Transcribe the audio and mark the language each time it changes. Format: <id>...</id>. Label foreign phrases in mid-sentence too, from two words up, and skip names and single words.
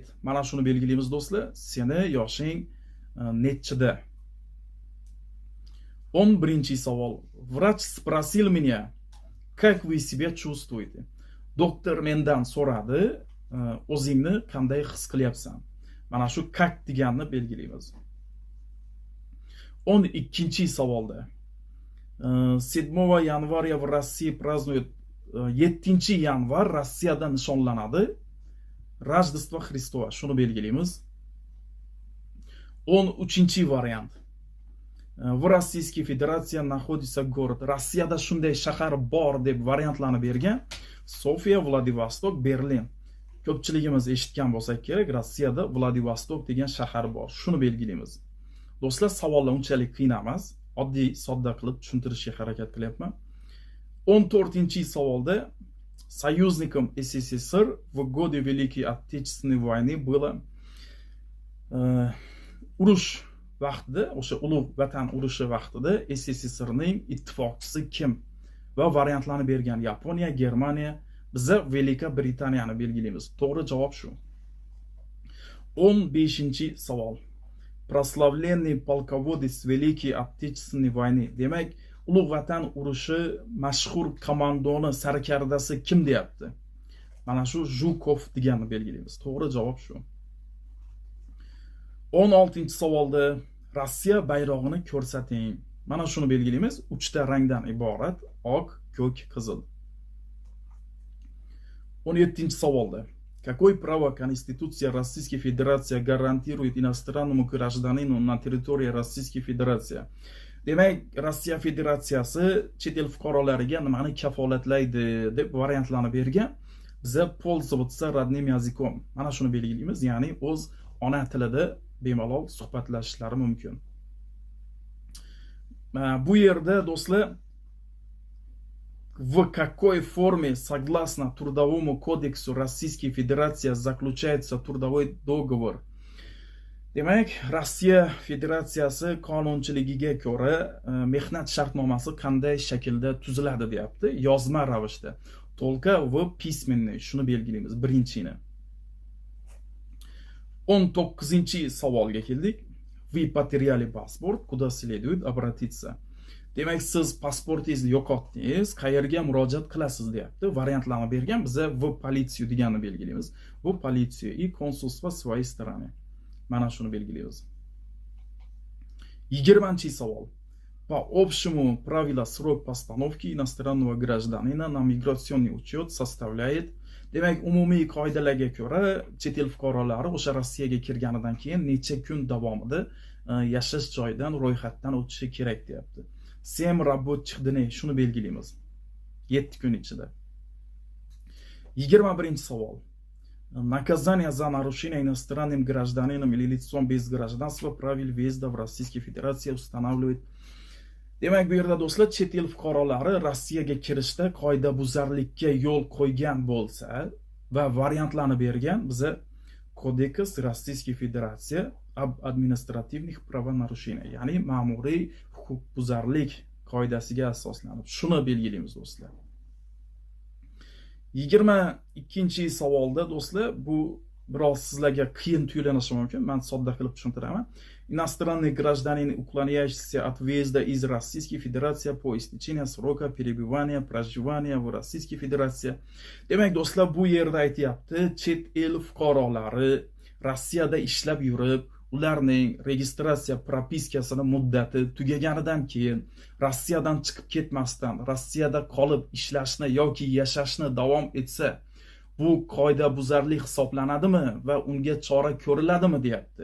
<uz>Mana shuni belgilaymiz do'stlar. Seni yoshing nechida? 11-chi savol.</uz> <ru>Vrach спросил меня, как вы себя чувствуете?</ru> <uz>Doktor mendan so'radi, o'zingni qanday his qilyapsan? Mana shu как deganni belgilaymiz. 12-chi savolda.</uz> <ru>7 января в России празднуют</ru> <uz>7 yanvar Rossiyada nishonlanadi.</uz> <ru>Рождество Христова.</ru> <uz>Shuni belgilaymiz. 13-chi variant.</uz> <ru>В Российской Федерации находится город.</ru> <uz>Rossiyada shunday shahar bor deb variantlarni bergan. Sofiya, Vladivostok, Berlin. Ko'pchiligimiz eshitgan bo'lsak kerak, Rossiyada Vladivostok degan shahar bor. Shuni belgilaymiz. Do'stlar, savollar unchalik qiyin emas. Oddiy, sodda qilib tushuntirishga harakat qilyapman. 14-chi savolda</uz> <ru>союзником СССР в годы Великой Отечественной войны было</ru> <uz>urush vaqtida, o'sha ulug' vatan urushi vaqtida SSSRning ittifoqchisi kim? Va variantlarni bergan Yaponiya, Germaniya, biza Velika Britaniyani belgilaymiz. To'g'ri javob shu. 15-chi savol.</uz> <ru>Прославленный полководец Великой Отечественной войны.</ru> <uz>Demak, ulug' vatan urushi mashhur komandoni sarkardasi kim deyapti? Mana shu Zhukov deganni belgilaymiz. To'g'ri javob shu. 16-chi savolda Rossiya bayrog'ini ko'rsating. Mana shuni belgilaymiz. 3 ta rangdan iborat: oq, ko'k, qizil. 17-chi savolda</uz> <ru>Какое право Конституция Российской Федерации гарантирует иностранному гражданину на территории Российской Федерации?</ru> <uz>Demak, Rossiya Federatsiyasi chet el fuqarolariga nimani kafolatlaydi deb variantlarni bergan.</uz> <ru>Biza пользоваться родным языком.</ru> <uz>Mana shuni belgilaymiz, ya'ni o'z ona tilida bemalol suhbatlashishlari mumkin. Bu yerda do'stlar,</uz> <ru>в какой форме, согласно Трудовому кодексу Российской Федерации, заключается трудовой договор?</ru> <uz>Demak, Rossiya Federatsiyasi qonunchiligiga ko'ra mehnat shartnomasi qanday shaklda tuziladi deyapti? Yozma ravishda.</uz> <ru>Только в письменный.</ru> <uz>Shuni belgilaymiz, birinchini. 19-chi savolga keldik.</uz> <ru>Вы потеряли паспорт, куда следует обратиться?</ru> <uz>Demak, siz pasportingizni yo'qotdingiz, qayerga murojaat qilasiz deyapti. Variantlarni bergan, biza</uz> <ru>в полицию</ru> <uz>deganni belgilaymiz.</uz> <ru>В полицию и консульство своей стороны.</ru> <uz>Mana shuni belgilaymiz. 20-chi savol.</uz> <ru>По общему правилу срок постановки иностранного гражданина на миграционный учет составляет.</ru> <uz>Demak, umumiy qoidalarga ko'ra, chet el fuqarolari o'sha Rossiyaga kirganidan keyin necha kun davomida yashash joyidan ro'yxatdan o'tishi kerak deyapti.</uz> <ru>7 рабочих dnей,</ru> <uz>shuni belgilaymiz. 7 kun ichida. 21-chi savol.</uz> <ru>Наказание за нарушение иностранным гражданином или лицом без гражданства правил въезда в Российской Федерации устанавливает.</ru> <uz>Demak, bu yerda do'stlar, chet el fuqarolari Rossiyaga kirishda qoida buzarlikka yo'l qo'ygan bo'lsa va variantlarni bergan, biza</uz> <ru>Кодекс Российской Федерация об административных правонарушениях,</ru> <uz>ya'ni ma'muriy huquqbuzarlik qoidasiga asoslanib shuni belgilaymiz do'stlar. 22-chi savolda do'stlar, bu biroz sizlarga qiyin tuyulanishi mumkin. Men sodda qilib tushuntiraman.</uz> <ru>Иностранный гражданин, уклоняющийся от въезда из Российской Федерации по истечении срока пребывания, проживания в Российской Федерации.</ru> <uz>Demak, do'stlar, bu yerda aytayapti, chet el fuqarolari Rossiyada ishlab yurib, ularning registratsiya propiskasini muddati tugaganidan keyin Rossiyadan chiqib ketmasdan, Rossiyada qolib ishlashni yoki yashashni davom etsa, bu qoidabuzarlik hisoblanadimi va unga chora ko'riladimi deyapti.</uz>